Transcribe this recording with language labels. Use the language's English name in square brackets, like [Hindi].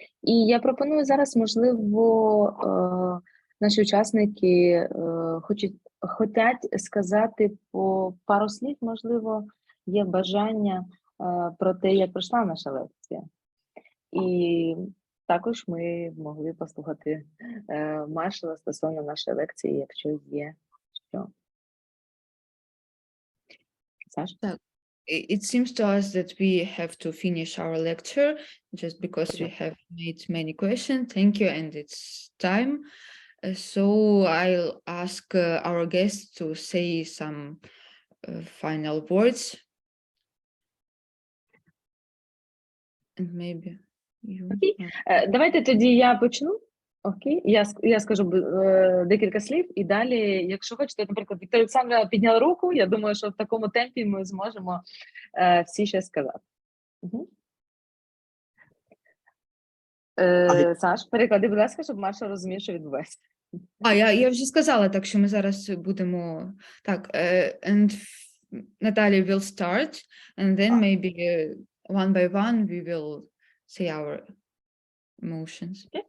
[Ukrainian] І я пропоную зараз, можливо, наші учасники хочуть сказати по пару слів, можливо, є бажання про те, як пройшла наша лекція. І також ми могли послухати Маршала стосовно нашої лекції, якщо є що. Саш? Так. [English] It seems to us that we have to finish our lecture just because we have made many questions. Thank you, and it's time. So I'll ask our guests to say some final words. And maybe you... [Ukrainian] Давайте тоді я почну. Окей, я скажу декілька слів, і далі, якщо хочете, наприклад, Вікторія Олександровна підняла руку, я думаю, що в такому темпі ми зможемо всі ще сказати. Угу. Саш, переклади, будь ласка, щоб Маша розуміє, що відбувається. Я вже сказала, так що ми зараз будемо... Так, [English] and Natalia will start, and then maybe one by one we will say our emotions.